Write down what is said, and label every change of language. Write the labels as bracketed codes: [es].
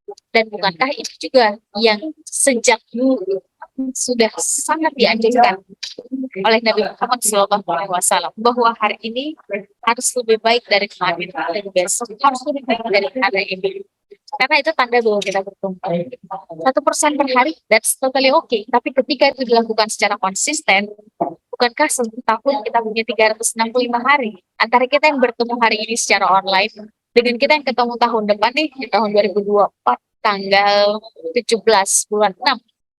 [id] Dan bukankah itu juga yang sejak dulu sudah sangat dianjurkan oleh Nabi Muhammad SAW, bahwa hari ini harus lebih baik dari kemarin dan besok harus lebih baik dari hari ini, karena itu tanda bahwa kita bertumbuh. [en] 1% [id] per hari, [en] that's totally okay. [id] Tapi ketika itu dilakukan secara konsisten, bukankah satu tahun kita punya 365 hari antara kita yang bertemu hari ini secara online dengan kita yang ketemu tahun depan nih, di tahun 2024 tanggal 17 bulan 6.